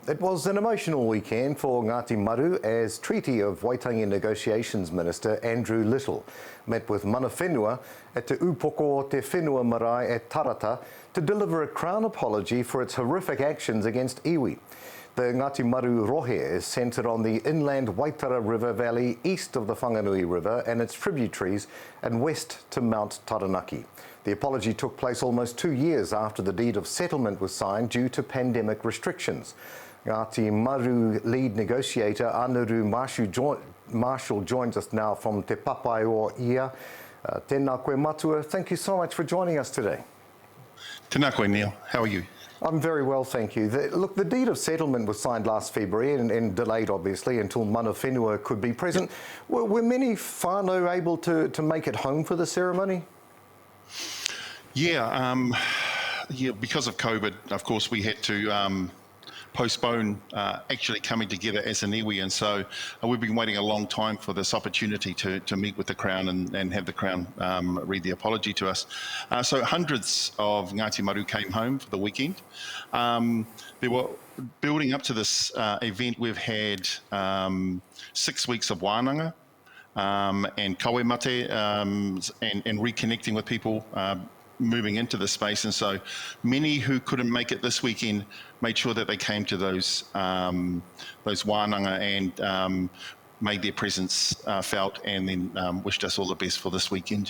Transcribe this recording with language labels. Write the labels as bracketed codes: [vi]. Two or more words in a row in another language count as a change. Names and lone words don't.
[en] It was an emotional weekend for Ngāti Maru as Treaty of Waitangi Negotiations Minister Andrew Little met with [mi] mana Whenua [en] at Te Upoko o Te Whenua marae at Tarata to deliver a Crown apology for its horrific actions against iwi. The Ngāti Maru rohe is centred on the inland Waitara River Valley east of the Whanganui River and its tributaries and west to Mount Taranaki. The apology took place almost 2 years after the deed of settlement was signed due to pandemic restrictions. Ngāti Maru lead negotiator Anaru Marshall joins us now from Te Papai o Ia. [mi] Tēnā koe matua, [en] thank you so much for joining us today. [mi] Tēnā koe, [en] Neil. How are you? I'm very well, thank you. The deed of settlement was signed last February and delayed, obviously, until [mi] mana Whenua [en] could be present. Were many whānau able to make it home for the ceremony? Yeah, because of COVID, of course, we had to postpone actually coming together as an iwi, and so we've been waiting a long time for this opportunity to meet with the Crown and have the Crown read the apology to us. So hundreds of Ngāti Maru came home for the weekend. There were, building up to this event, we've had 6 weeks of wānanga and [mi] kawe mate [en] and reconnecting with people moving into the space, and so many who couldn't make it this weekend made sure that they came to those wānanga and made their presence felt, and then wished us all the best for this weekend.